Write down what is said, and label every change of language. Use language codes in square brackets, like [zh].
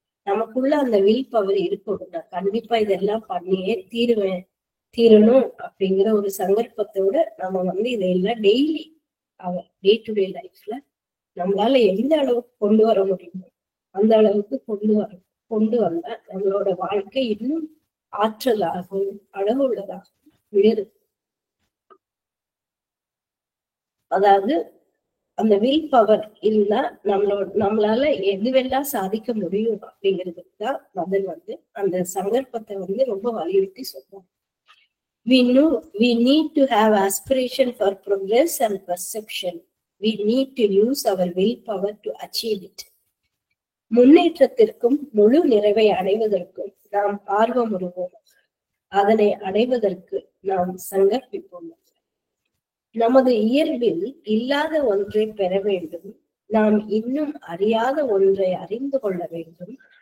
[ta] நமக்குள்ள அந்த will power இருக்கணும். நான் கண்டிப்பா இதெல்லாம் பண்ணியே தீரணும் அப்படிங்கிற ஒரு சங்கல்பத்தோட நம்ம இதையெல்லாம் டெய்லி டே டு டே லைஃப்ல நம்மளால எந்த அளவுக்கு கொண்டு வர முடியுமோ அந்த அளவுக்கு கொண்டு வந்தா நம்மளோட வாழ்க்கை இன்னும் ஆற்றலாகவும் அழகுள்ளதாகவும் உயரும். அதாவது அந்த வில் பவர் இல்லைன்னா நம்மளால எதுவெல்லாம் சாதிக்க முடியும் அப்படிங்கிறதுக்கு தான் மதன் அந்த சங்கல்பத்தை ரொம்ப வலியுறுத்தி சொல்றாங்க. [en] We need to have aspiration for progress and perception. We need to use our willpower to achieve it. [ta] முன்னேற்றத்திற்கும் முழு நிறைவை அடைவதற்கும் நாம் ஆர்வம் உருவோம். அதனை அடைவதற்கு நாம் சங்கல்பிப்போம். நமது இயல்பில் இல்லாத ஒன்றை பெற வேண்டும். நாம் இன்னும் அறியாத ஒன்றை அறிந்து கொள்ள வேண்டும்.